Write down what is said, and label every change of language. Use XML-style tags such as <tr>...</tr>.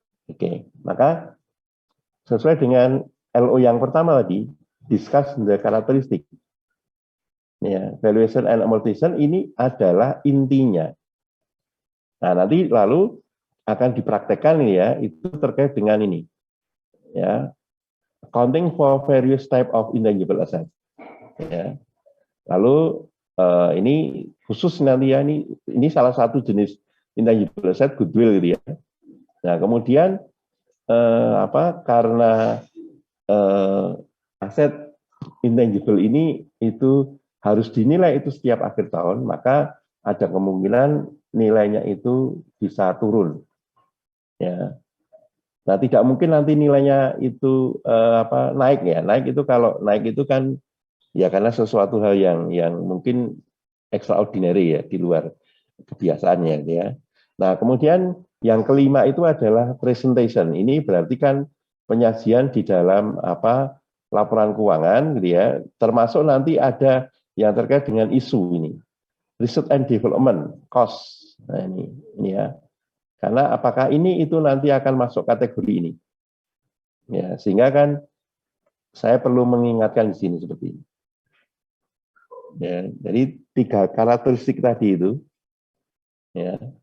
<id>Oke, maka sesuai dengan LO yang pertama tadi,</id> <en>discuss the</en> <id>karakteristik. Ya,</id> <en>valuation and amortization</en> <id>ini adalah intinya. Nah, nanti lalu akan dipraktekkan ya, itu terkait dengan ini.</id> <en>Ya, accounting for various type of intangible assets.</en> <id>Ya. Lalu ini khusus nanti ya, ini salah satu jenis intangible asset goodwill gitu ya. Nah, kemudian karena aset intangible ini itu harus dinilai itu setiap akhir tahun, maka ada kemungkinan nilainya itu bisa turun. Ya. Nah, tidak mungkin nanti nilainya itu naik ya. Naik itu kalau naik itu kan ya karena sesuatu hal yang mungkin extraordinary ya, di luar kebiasaannya ya. Nah, kemudian yang kelima itu adalah presentation. Ini berarti kan penyajian di dalam laporan keuangan gitu ya. Termasuk nanti ada yang terkait dengan isu ini.</id> <en>Research and development cost.</en> <id>Nah, ini ya. Karena apakah ini itu nanti akan masuk kategori ini. Ya, sehingga kan saya perlu mengingatkan di sini seperti ini. Ya, jadi 3 karakteristik tadi itu ya.</id>